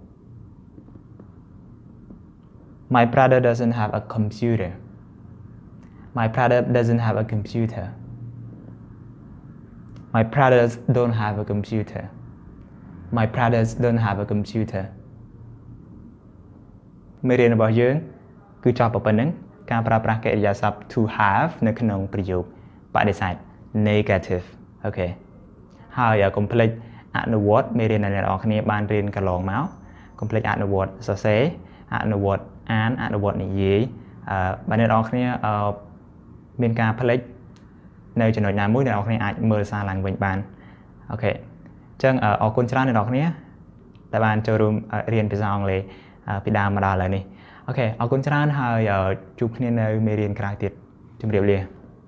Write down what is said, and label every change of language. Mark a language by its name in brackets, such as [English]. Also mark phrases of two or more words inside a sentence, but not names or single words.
[English] My brother doesn't have a computer My brother doesn't have a computer My brothers don't have a computer My brothers don't have a computer [Khmer] មេរៀនរបស់យើងគឺច ប់ប៉ុណ្្នឹងការប្រើប្រាស់កិរិយាសព្ទ [English] to have [Khmer] នៅក្នុងប្រយោគបដិសេធ negative អូខេហើ យកុំភ្លេចអនុវត្តមេរៀនដែលអ្នកនរគ្នាបានរៀនកន្លងមកកុំភ្លេចអនុវត្តសរសេរអនុវត្តអានអនុវត្តនិយាយបើអ្នកនរគ្នាមានការភ្លេចនៅចំណុចណាមួយអ្នកនរគ្នាអាចមើលសារឡើងវិញបានអូខេអញ្ចឹងអរគុណច្រើនអ្នកនរគ្នាដែលបានចូលរួមរៀនភាសាអង់គ្លេសពីដើមមកដល់ឥឡូវនេះអូខេអរគុណច្រើនហើយជួបគ្នានៅមេរៀនក្រោយទៀតជម្រាបលា